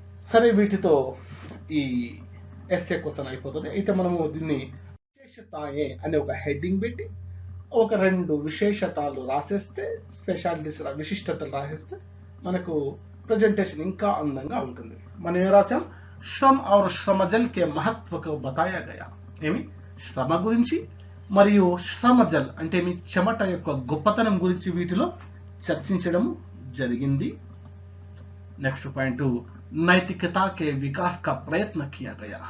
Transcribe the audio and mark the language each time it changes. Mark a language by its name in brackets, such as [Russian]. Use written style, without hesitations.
[Telugu] సరే, వీటితో ఈ ఎస్ఏ క్వశ్చన్ అయిపోతుంది. అయితే మనము దీన్ని విశేషతాయే అనే ఒక హెడ్డింగ్ పెట్టి ఒక రెండు విశేషతాలు రాసేస్తే, స్పెషాలిటీస్ విశిష్టతలు రాసేస్తే మనకు ప్రజెంటేషన్ ఇంకా అందంగా ఉంటుంది. మనం ఏం రాసాం? [Hindi] శ్రమ్ और श्रमजल के महत्व को बताया गया. [Telugu] ఏమి శ్రమ గురించి మరియు శ్రమజల్ అంటే మీ చెమట యొక్క గొప్పతనం గురించి వీటిలో చర్చించడం జరిగింది. [English] next point [Hindi] నైతికతా కే వికాస్ కా ప్రయత్న కియా గయా.